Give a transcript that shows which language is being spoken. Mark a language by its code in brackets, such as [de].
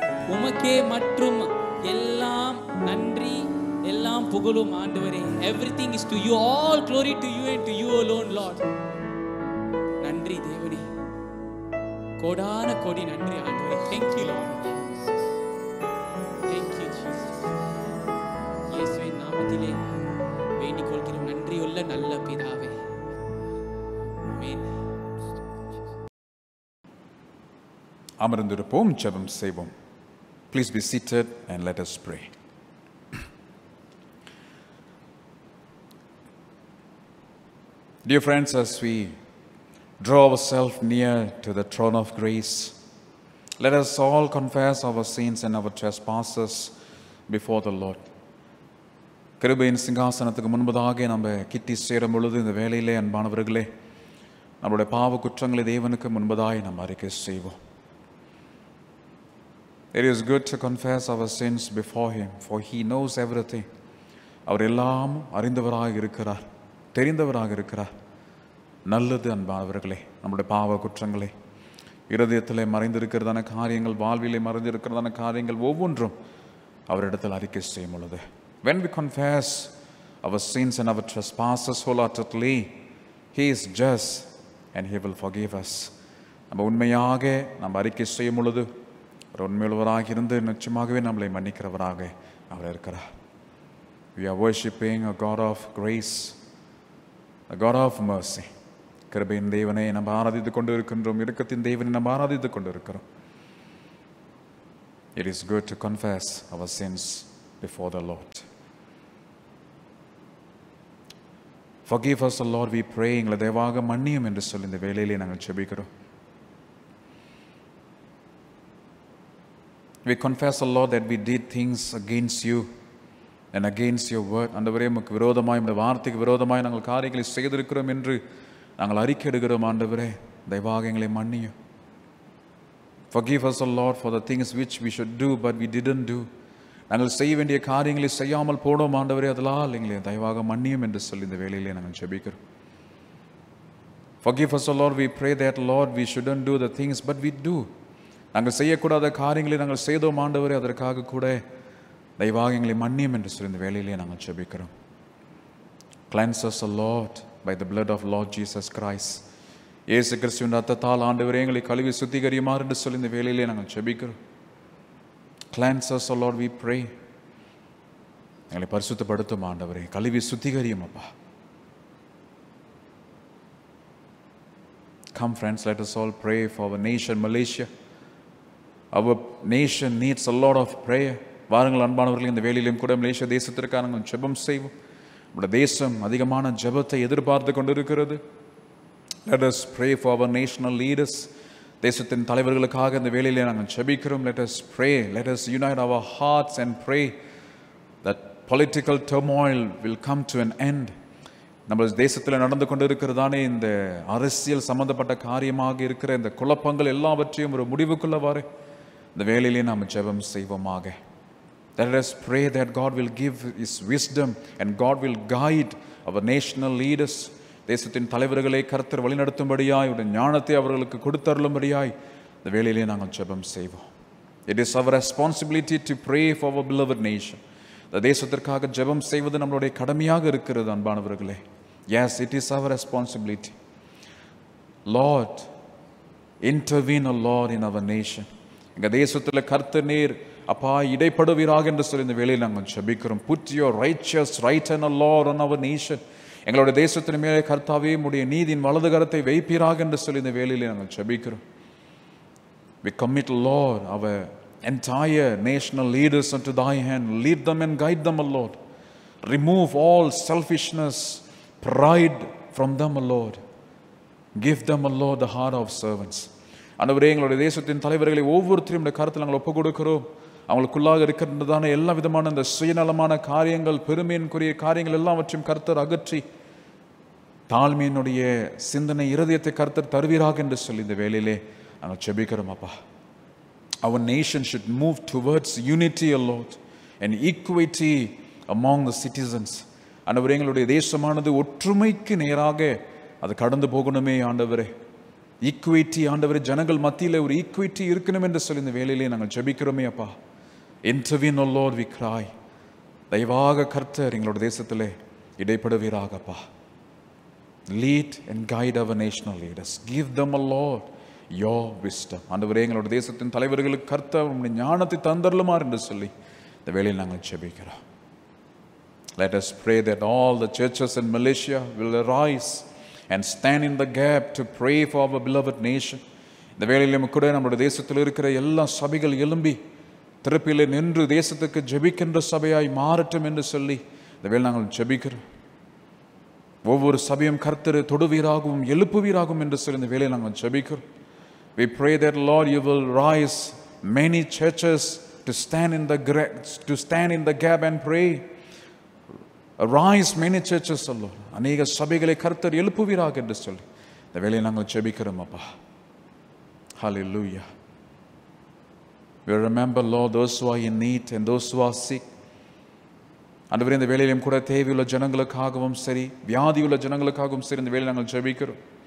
[ta] உமக்கே மற்றும் எல்லாம் நன்றி, எல்லாம் புகழும் ஆண்டவரே. [en] Everything is to you, all glory to you and to you alone, Lord. [ta] நன்றி தேவனே. கோடான கோடி நன்றி ஆண்டவரே. [en] Thank you Lord. Thank you Jesus. [ta] இயேசுவின் நாமத்திலே வேண்டிக் கொள்கிறோம் நன்றியுள்ள நல்ல பிதாவே. ஆமென். அமர்ந்திருப்போம், ஜெபம் செய்வோம். [en] Please be seated and let us pray. Dear friends, as we draw ourselves near to the throne of grace, let us all confess our sins and our trespasses before the Lord. [ta] கிருபையின் சிங்காசனத்துக்கு முன்பதாக நம்ம கிட்டி சேரும் பொழுது இந்த வேளையிலே அன்பானவர்களே, நம்முடைய பாவ குற்றங்களை தேவனுக்கு முன்பதாய் நாம் அறிக்கை செய்வோம். [en] It is good to confess our sins before Him, for He knows everything. [ta] அவர் எல்லாம் அறிந்தவராக இருக்கிறார், தெரிந்தவராக இருக்கிறார். நல்லது அன்பானவர்களே, நம்முடைய பாவ குற்றங்களை, இருதயத்திலே மறைந்திருக்கிறதான காரியங்கள், வாழ்விலே மறைந்திருக்கிறதான காரியங்கள் ஒவ்வொன்றும் அவரிடத்தில் அறிக்கை செய்யும் பொழுது, [en] when we confess our sins and our trespasses wholeheartedly, He is just and He will forgive us. [ta] நம்ம உண்மையாக நம்ம அறிக்கை செய்யும் பொழுது ஒரு உண்மையுள்ளவராக இருந்து நிச்சயமாகவே நம்மளை மன்னிக்கிறவராக அவர் இருக்கிறார். [en] We are worshiping a God of grace, a God of mercy. [ta] கிருபையின் தேவனை நம்ம ஆராதித்துக் கொண்டு இருக்கின்றோம், இரக்கத்தின் தேவனை நம்ம ஆராதித்துக் கொண்டு இருக்கிறோம். [en] It is good to confess our sins before the Lord. Forgive us, O Lord, we pray. [ta] எங்களை தயவாக மன்னியும் என்று சொல்லி இந்த வேளையிலே நாங்கள் ஜெபிக்கிறோம். [en] We confess, O Lord, that we did things against you and against your word. [ta] ஆண்டவரே, உமக்கு விரோதமாய், உம்முடைய வார்த்தைக்கு விரோதமாய் நாங்கள் காரியங்களை செய்திருக்கிறோம் என்று நாங்கள் அறிக்கையிடுகிறோம். ஆண்டவரே, தயவாக எங்களை மன்னியும். [en] Forgive us, O Lord, for the things which we should do but we didn't do. [ta] நாங்கள் செய்ய வேண்டிய காரியங்களை செய்யாமல் போனோம். ஆண்டவரே, அதனால் எங்களை தயவாக மன்னியும் என்று சொல்லி இந்த வேளையிலே நாங்கள் ஜெபிக்கிறோம். [en] Forgive us, O Lord, we pray that, Lord, we shouldn't do the things but we do. [ta] நாங்கள் செய்யக்கூடாத காரியங்களை நாங்கள் செய்தோம். ஆண்டவரே, அதற்காக கூட தயவாக எங்களை மன்னியும் என்று சொல்லி இந்த வேளையிலே நாங்கள் ஜெபிக்கிறோம். [en] Cleanse us, O Lord, by the blood of Lord Jesus Christ. [ta] இயேசு கிறிஸ்துவின் ரத்தத்தால் ஆண்டவரே எங்களை கழுவி சுத்திகரியுமாறு என்று சொல்லி இந்த வேளையிலே நாங்கள் ஜெபிக்கிறோம். [en] Cleanse us, O Lord, we pray. [ta] எங்களை பரிசுத்தப்படுத்தும் ஆண்டவரே, கழுவி சுத்திகரியும் அப்பா. [en] Come friends, let us all pray for our nation, Malaysia. Our nation needs a lot of prayer. [ta] வாருங்கள் அன்பானவர்கள், இந்த வேளையிலும் கூட மலேசியா தேசத்திற்காக நாங்கள் ஜெபம் செய்வோம். நம்முடைய தேசம் அதிகமான ஜெபத்தை எதிர்பார்த்து கொண்டிருக்கிறது. [en] Let us pray for our national leaders. [ta] தேசத்தின் தலைவர்களுக்காக இந்த வேளையிலே நாங்கள் ஜெபிக்கிறோம். [en] Let us pray. Let us unite our hearts and pray that political turmoil will come to an end. [ta] நம்ம தேசத்தில் நடந்து கொண்டிருக்கிறதானே இந்த அரசியல் சம்பந்தப்பட்ட காரியமாக இருக்கிற இந்த குழப்பங்கள் எல்லாவற்றையும் ஒரு முடிவுக்குள்ள வர இந்த வேளையிலே நாம் ஜெபம் செய்வோமாக. [en] Let us pray that God will give His wisdom and God will guide our national leaders. [ta] தேசத்தின் தலைவர்களை கர்த்தர் வழிநடத்தும்படியாய் ஒரு ஞானத்தை அவர்களுக்கு கொடுத்தருளும்படியாய் இந்த வேளையிலே நாங்கள் ஜெபம் செய்வோம். [en] It is our responsibility to pray for our beloved nation. [ta] இந்த தேசத்திற்காக ஜெபம் செய்வது நம்மளுடைய கடமையாக இருக்கிறது அன்பானவர்களே. [en] Yes, it is our responsibility. Lord, intervene, O Lord, in our nation. [ta] எங்கள் தேசத்தில் கர்த்தர் நீர் அப்பா இடைப்படுவீராக என்று சொல்லி இந்த வேளையில் நாங்கள் ஜெபிக்கிறோம். [en] Put your righteous right hand, O Lord, on our nation. [ta] எங்களுடைய தேசத்தின் மேலே கர்த்தாவே உம்முடைய நீதியின் வலது கரத்தை வைப்பீராக என்று சொல்லி இந்த வேளையில் நாங்கள் ஜெபிக்கிறோம். [en] We commit, Lord, our entire national leaders unto thy hand. Lead them and guide them, O Lord. Remove all selfishness, pride from them, O Lord. Give them, O Lord, the heart of servants. [ta] ஆண்டவரே, எங்களுடைய தேசத்தின் தலைவர்களை ஒவ்வொருத்தரையும் இந்த கருத்தில் நாங்கள் ஒப்புக் கொடுக்கிறோம். அவங்களுக்குள்ளாக இருக்கின்றதான எல்லா விதமான இந்த சுயநலமான காரியங்கள், பெருமையின்குரிய காரியங்கள் எல்லாவற்றையும் கர்த்தர் அகற்றி தாழ்மையினுடைய சிந்தனை இருதயத்தை கர்த்தர் தருவீராக என்று சொல்லி இந்த வேளையிலே நாங்கள் ஜெபிக்கிறோம் அப்பா. [en] Our nation should move towards unity, O Lord, and equity among the citizens. [ta] ஆண்டவரே, எங்களுடைய தேசமானது ஒற்றுமைக்கு நேராக அது கடந்து போகணுமே ஆண்டவரே. ஈக்குவிட்டி ஆண்டவரே, ஜனங்கள் மத்தியில் ஒரு ஈக்குவிட்டி இருக்கணும் என்று சொல்லி இந்த வேளையிலே நாங்கள் ஜெபிக்கிறோமே அப்பா. [en] Intervene, O Lord, we cry. [ta] தயவாக கர்த்தர் எங்களுடைய தேசத்திலே இடைப்படுவீராகப்பா. [en] Lead and guide our national leaders. Give them, O Lord, your wisdom. [ta] ஆண்டவரே, எங்களுடைய தேசத்தின் தலைவர்களுக்கு கர்த்தர் உம்முடைய ஞானத்தை தந்தருளுமாறு என்று சொல்லி இந்த வேளையில் நாங்கள் ஜெபிக்கிறோம். [en] Let us pray that all the churches in Malaysia will arise and stand in the gap to pray for our beloved nation. [ta] இந்த வேளையிலும் கூட நம்முடைய தேசத்தில் இருக்கிற எல்லா சபைகள் எழும்பி திறப்பிலே நின்று தேசத்துக்கு ஜெபிக்கின்ற சபையாய் மாறட்டும் என்று சொல்லி இந்த வேளை நாங்கள் ஜெபிக்கிறோம். ஒவ்வொரு சபையும் கர்த்தரை தொடுவீராகவும் எழுப்புவீராகவும் என்று சொல்லி இந்த வேளையை நாங்கள் ஜெபிக்கிறோம். [en] We pray that Lord you will rise many churches to stand in the gap and pray. Arise many churches, O Lord. [ta] அநேக சபைகளை கர்த்தர் எழுப்புவீராக என்று சொல்லி இந்த வேளையை நாங்கள் ஜெபிக்கிறோம் அப்பா. [en] Hallelujah. We remember, Lord, those who are in need and those who are sick. [ta] ஆண்டவரே, இந்த வேளையிலும் கூட தேவையுள்ள ஜனங்களுக்காகவும் சரி, வியாதியுள்ள ஜனங்களுக்காகவும் சரி இந்த வேளையில் நாங்கள் ஜெபிக்கிறோம்.